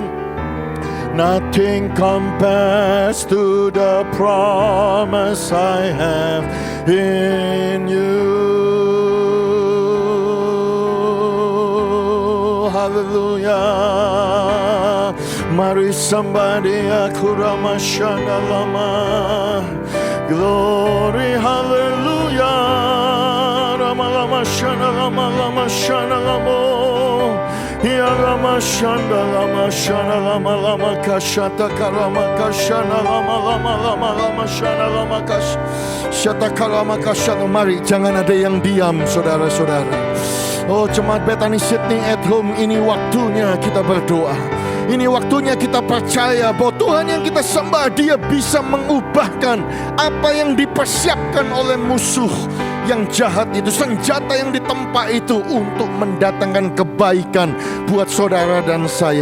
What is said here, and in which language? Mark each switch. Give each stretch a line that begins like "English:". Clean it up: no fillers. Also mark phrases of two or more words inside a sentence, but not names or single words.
English: Nothing compares to the promise I have in you. Hallelujah. Mari somebody akuramashana lama. Glory, hallelujah. Lama shana lama shana lamo. Ya lama shanda lama shana lama kashata karama kashana lama shana lama kashata karama kashana.
Indonesian: Mari jangan ada yang diam, saudara-saudara. Oh jemaat Bethany Sydney at Home, ini waktunya kita berdoa. Ini waktunya kita percaya bahwa Tuhan yang kita sembah, Dia bisa mengubahkan apa yang dipersiapkan oleh musuh yang jahat itu, senjata yang ditempa itu untuk mendatangkan kebaikan kebaikan buat saudara dan saya.